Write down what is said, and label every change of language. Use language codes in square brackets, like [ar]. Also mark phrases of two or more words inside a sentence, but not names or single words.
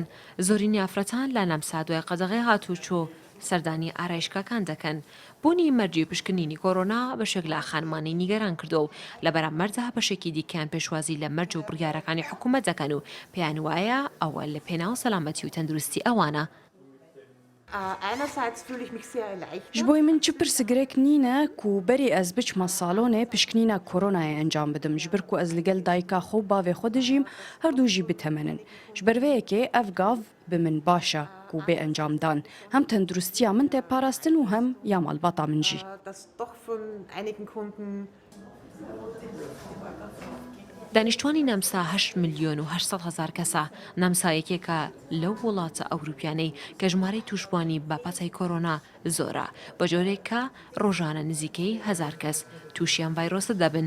[ckb] زۆرینی ئافرەتان لە نەمسا دوای قەدەغەی هاتوچۆ سەردانی ئارایشگاکان دەکەن. بوونی مەرجی پشکنینی کۆرۆنا بەشێک لە خانمانی نیگەران کردو و لەبەرام مەرجە بەشێکی دیکەیان پێشوازی لە مەرج و بڕیارەکانی حکوومەت دەکەن و پێیان وایە ئەوە لە پێناو سەلامەتی و تەندروستی ئەوانە. [ku] ji bo min çi pirsgirêk nîne ku berê ez biçma salonê pişkinîna koronayê encam bidim ji bir ku ez li gel dayika xwe bavê xwe dijîm her du jî bitemenin. Ji ber vê yekê ev gav bi min baş e ku bê encam dan hem tendrustiya min tê parastin û hem ya malbata min jî. [ckb] دانیشتوانی نەمسا 8 ملیۆن و 800 هزار کەسە. نەمسا یەکێکە لەو وڵاتە ئەوروپیانەی کە ژمارەی توشبوانی بە پەتای کۆرۆنا زۆرە بە جۆرێک کە ڕۆژانە نزیکەی 1000 کەس تووشیان ڤایرۆسە دەبن.